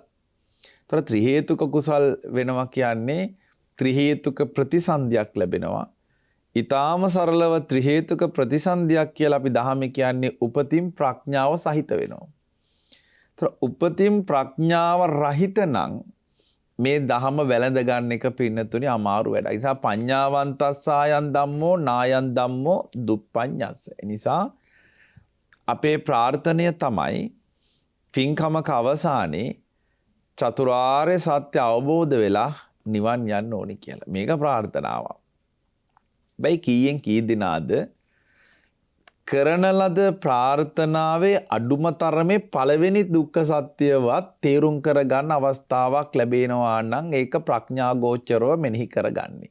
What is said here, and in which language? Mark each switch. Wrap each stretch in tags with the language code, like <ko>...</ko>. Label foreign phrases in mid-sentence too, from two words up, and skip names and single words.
<si>ඒතර ත්‍රි හේතුක කුසල් වෙනවා කියන්නේ ත්‍රි හේතුක ප්‍රතිසන්දියක් ලැබෙනවා. ඊටාම සරලව ත්‍රි හේතුක ප්‍රතිසන්දියක් කියලා අපි දහමේ කියන්නේ උපතින් ප්‍රඥාව සහිත වෙනවා. ඒතර උපතින් ප්‍රඥාව රහිත නම් මේ දහම වැළඳ ගන්න එක පින්නතුනේ අමාරු වැඩක්. ඒ නිසා</si> <pi>පඤ්ඤාවන්තස්සායන් ධම්මෝ නායන් ධම්මෝ දුප්පඤ්ඤස්ස.</pi> <si>ඒ නිසා අපේ ප්‍රාර්ථනය තමයි පින්කමක අවසානයේ චතුරාර්ය සත්‍ය අවබෝධ වෙලා නිවන් යන්න ඕනි කියලා. මේක ප්‍රාර්ථනාවක්. බයි කීයෙන් කී දිනාද කරන ලද ප්‍රාර්ථනාවේ අඩුම තරමේ පළවෙනි දුක්ඛ සත්‍යවත් තේරුම් කරගන්න අවස්ථාවක් ලැබෙනවා නම් ඒක ප්‍රඥා ගෝචරව මෙනෙහි කරගන්නේ.</si>